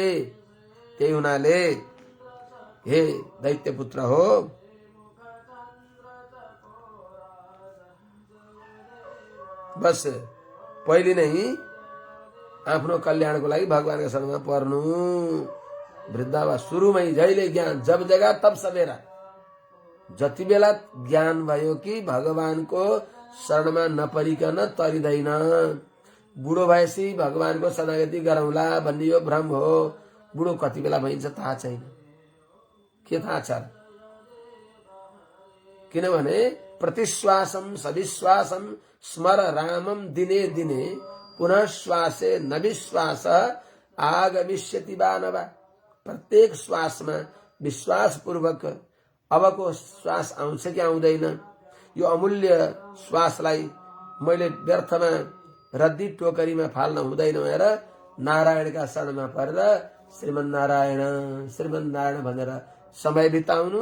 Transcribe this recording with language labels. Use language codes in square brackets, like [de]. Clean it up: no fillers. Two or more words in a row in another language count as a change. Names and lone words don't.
[ne] त्यही हुनाले हे दैत्य पुत्र हो, बस पहिले नै आफ्नो कल्याणको लागि भगवानको शरणमा पर्नु। वृद्धावा सुरुमै जहिले ज्ञान, [hi] जब जगा तब सबेरा, [ne] जति बेला ज्ञान भयो कि भगवानको शरणमा नपरिकन तरिँदैन। बुढो भएपछि भगवानको शरणागति गरौँला भन्ने यो भ्रम हो। बुढो कति बेला भइन्छ थाहा छैन। के थाहा छ? [sa] किनभने प्रतिश्वासम सविश्वासम स्मर रामम दिने दिने पुनः श्वासे नविश्वास आगमिष्यति वा नवा। [ne] प्रत्येक श्वासमा विश्वास पूर्वक अबको श्वास आउँछ कि आउँदैन, यो अमूल्य श्वासलाई मैले व्यर्थमा रद्दी टोकरीमा फाल्न हुँदैन भनेर नारायणका शरणमा परेर श्रीमन्नारायण श्रीमन्नारायण भनेर समय बिताउनु।